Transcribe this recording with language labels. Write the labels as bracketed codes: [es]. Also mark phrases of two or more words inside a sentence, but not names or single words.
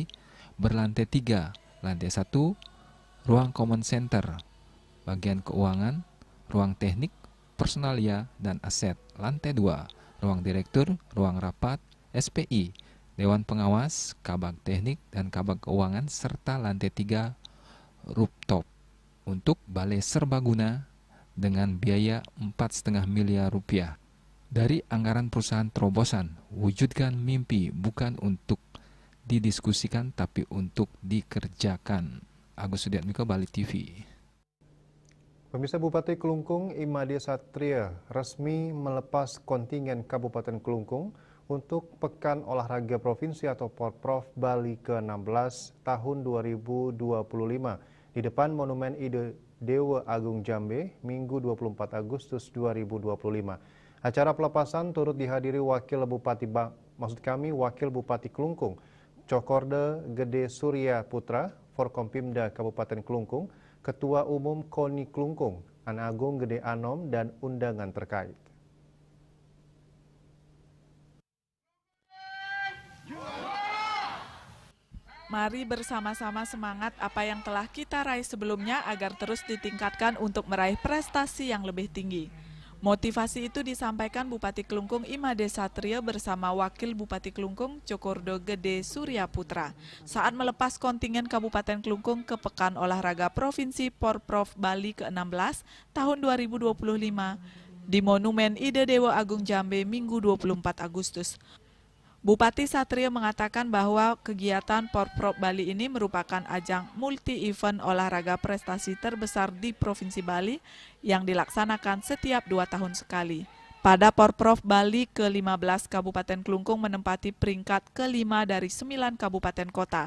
[id] berlantai 3, lantai 1, ruang [en] common center, [id] bagian keuangan, ruang teknik, personalia, dan aset, lantai 2, ruang direktur, ruang rapat, SPI, Dewan Pengawas, Kabag Teknik, dan Kabag Keuangan, serta lantai 3, rooftop, untuk balai serbaguna dengan biaya 4,5 miliar rupiah. Dari anggaran perusahaan terobosan, wujudkan mimpi bukan untuk didiskusikan tapi untuk dikerjakan. Agus Sudiatmiko, Bali TV. Pemirsa, Bupati Kelungkung Imade Satria resmi melepas kontingen Kabupaten Kelungkung untuk Pekan Olahraga Provinsi atau Porprov Bali ke-16 tahun 2025 di depan Monumen Ide Dewa Agung Jambe Minggu 24 Agustus 2025. Acara pelepasan turut dihadiri Wakil Bupati Kelungkung, Cokorda Gede Surya Putra, Forkompimda Kabupaten Kelungkung, Ketua Umum KONI Kelungkung, Ana Agung Gede Anom, dan undangan terkait. Mari bersama-sama semangat apa yang telah kita raih sebelumnya agar terus ditingkatkan untuk meraih prestasi yang lebih tinggi. Motivasi itu disampaikan Bupati Kelungkung Imade Satria bersama Wakil Bupati Kelungkung Cokordo Gede Surya Putra saat melepas kontingen Kabupaten Kelungkung ke Pekan Olahraga Provinsi Porprov Bali ke-16 tahun 2025 di Monumen Ide Dewa Agung Jambe Minggu 24 Agustus. Bupati Satria mengatakan bahwa kegiatan Porprov Bali ini merupakan ajang multi-event olahraga prestasi terbesar di Provinsi Bali yang dilaksanakan setiap 2 tahun sekali. Pada Porprov Bali ke-15, Kabupaten Kelungkung menempati peringkat ke-5 dari 9 kabupaten kota.